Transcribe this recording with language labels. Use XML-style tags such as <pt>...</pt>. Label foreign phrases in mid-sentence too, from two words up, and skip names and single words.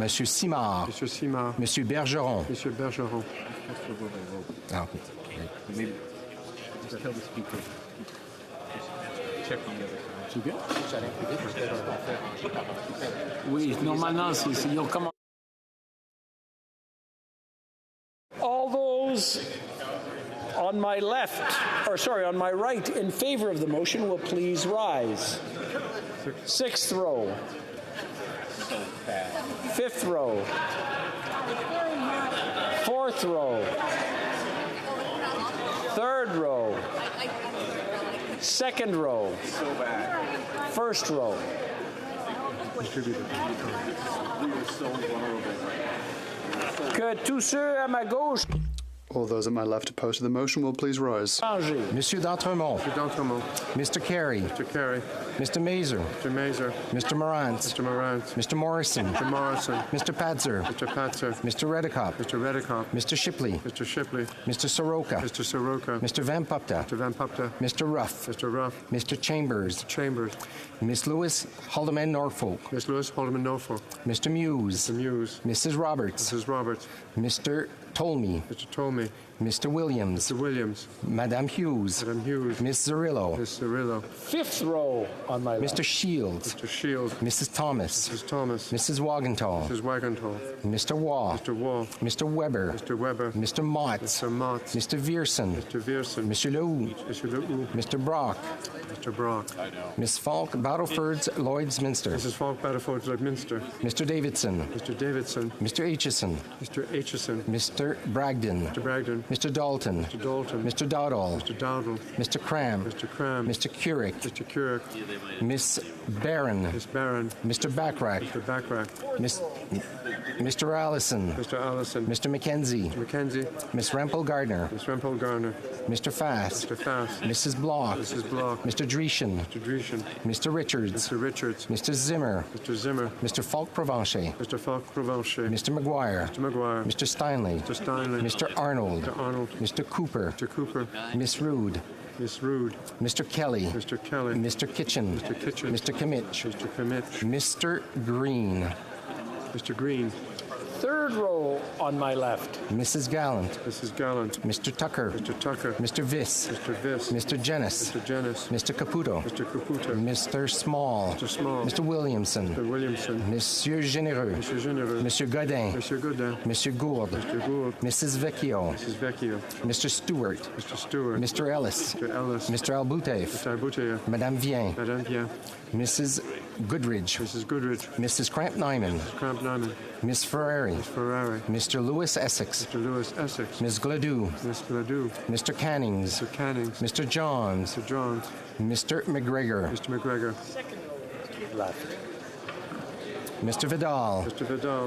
<en>Monsieur Simard. Monsieur Simard. Monsieur Bergeron. Monsieur Bergeron. Ah, okay.</en> <fr>Oui, normalement, ils ont commencé.</fr> <en>All those on my left, or sorry, on my right, in favor of the motion will please rise. Sixth row. Fifth row. Fourth row. Third row. Second row. First row.</en> <fr>Que tous ceux à ma gauche.</fr> <en>All those at my left opposed to the motion will please rise. Monsieur d'Entremont. Monsieur d'Entremont. Mr. Carey. Mr. Carey. Mr. Mazer. Mr. Mazer. Mr. Morant. Mr. Morant. Mr. Morrison. Mr. Morrison. Mr. Patzer. Mr. Patzer. Mr. Redekop. Mr. Redekop. Mr. Shipley. Mr. Shipley. Mr. Soroka. Mr. Soroka. Mr. Van Pupta. Mr. Van Pupta. Mr. Ruff. Mr. Ruff. Mr. Chambers. Chambers. Miss Lewis Haldeman Norfolk. Miss Lewis Haldeman Norfolk. Mr. Muse. Mr. Muse. Mrs. Roberts. Mrs. Roberts. Mr. Tolmie. Mr. Tolmie. Mr. Williams. Mr. Williams. Madame Hughes. Madame Hughes. Miss Zerillo. Miss Zerillo. Fifth row on my left. Mr. Shields. Mr. Shields. Mrs. Thomas. Mrs. Thomas. Mrs. Wagenthal. Mrs. Wagenthal. Mr. Waugh. Mr. Waugh. Mr. Weber. Mr. Weber. Mr. Mott. Mr. Mott. Mr. Vierson. Mr. Vierson. Monsieur Lehoux. Mr. Lehoux. Mr. Brock. Mr. Brock. Miss Falk Battlefords Lloydsminster. Mrs. Falk Battlefords Lloydminster. Mr. Davidson. Mr. Davidson. Mr. Aitchison. Mr. Aitchison. Mr. Bragdon. Mr. Bragdon. Mr. Dalton. Mr. Dalton. Mr. Dowdall. Mr. Dowdall. Mr. Cram. Mr. Cram. Mr. Curick. Mr. Curick. Miss Barron. Miss Barron. Mr. Backrack. Mr. Backrack. Mr. Allison. Mr. Allison. Mr. McKenzie. Mr. McKenzie. Miss Rempel Gardner. Miss Rempel Gardner. Mr. Fast. Mr. Fast. Mrs. Block. Mrs. Block. Mr. Dreeshen. Mr. Dreeshen. Mr. Richards. Mr. Richards. Mr. Zimmer. Mr. Zimmer. Mr. Falk Provencher. Mr. Falk Provencher. Mr. McGuire. Mr. McGuire. Mr. Steinley. Mr. Steinley. Mr. Arnold. Mr. Arnold. Mr. Cooper. Mr. Cooper. Miss Rude. Miss Rude. Mr. Kelly. Mr. Kelly. Mr. Kitchen. Mr. Kitchen. Mr. Kimmich. Mr. Kimmich. Mr. Green. Mr. Green. Third row on my left. Mrs. Gallant. Mrs. Gallant. Mr. Tucker. Mr. Tucker. Mr. Viss. Mr. Viss. Mr. Jennis. Mr. Jennis. Mr. Caputo. Mr. Caputo. Mr. Small. Mr. Small. Mr. Williamson. Mr. Williamson. Monsieur Généreux. Monsieur Généreux. Monsieur Godin. Monsieur Godin. Monsieur Gourde. Mr. Gould. Mrs. Vecchio. Mrs. Vecchio. Mr. Stewart. Mr. Stewart. Mr. Ellis. Mr. Ellis. Mr. Albutev. Mr. Albutev. Madame Vien. Madame Vien. Mrs. Goodridge. Mrs. Goodridge. Mrs. Cramp Nyman. Cramp Nyman. Miss Ferrari. Miss Ferrari. Mr. Lewis Essex. Mr. Lewis Essex. Ms. Gladue. Miss Gladue. Mr. Cannings. Mr. Cannings. Mr. Johns. Mr. Johns. Mr. McGregor. Mr. McGregor. Left. Mr. Vidal. Mr. Vidal.</en>